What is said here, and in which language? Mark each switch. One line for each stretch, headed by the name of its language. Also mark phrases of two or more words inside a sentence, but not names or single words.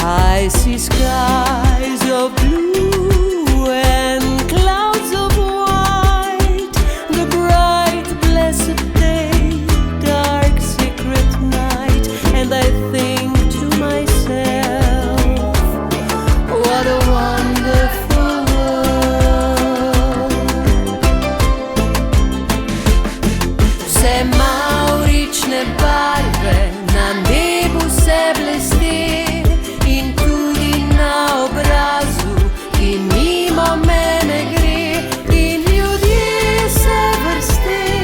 English: I see skies of blue and clouds of white, the bright, blessed day, dark, secret night, and I think to myself, what a wonderful world.
Slovenian: Vse mavrične barve na nebu se blesti in tudi na obrazu, ki mimo mene gre, in ljudje se vrsti.